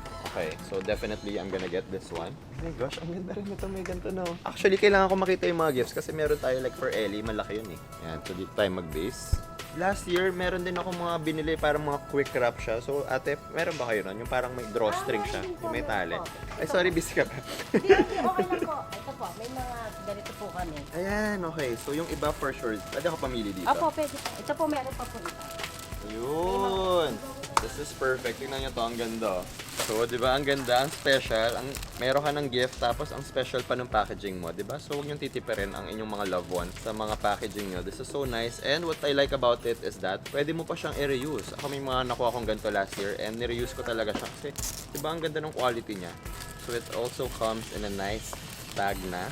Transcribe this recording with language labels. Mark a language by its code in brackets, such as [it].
[en] Okay, so definitely I'm gonna get this one. [tl] Oh my gosh, ang ganda rin ito. May ganito, no? Actually, kailangan ko makita yung mga gifts kasi meron tayo like for Ellie, malaki yun eh. Yan, so dito tayo mag-base. Last year, meron din ako mga binili parang mga quick wrap siya. So, ate, meron ba kayo nun? Yung parang may drawstring siya, yung may tali. Ay, sorry, busy ka pa. Hindi, okay lang po. Ito po, may mga ganito po kami. Ayan, okay. So, yung iba for sure, pwede ako pamili dito. Opo, pwede po. Ito po, meron pa po ito. [en] Ayun! This is perfect. [tl] Tingnan nyo to, ang ganda. So, di ba, ang ganda, ang special. Meron ka ng gift, tapos ang special pa ng packaging mo, di ba? So, huwag nyo titipirin ang inyong mga loved ones sa mga packaging nyo. [en] This is so nice. And what I like about it is that, [tl] pwede mo pa siyang i-reuse. Ako may mga nakuha akong ganito last year, and ni-reuse ko talaga siya. Kasi, di ba, ang ganda ng quality niya. [en] So, it also comes in a nice tag na.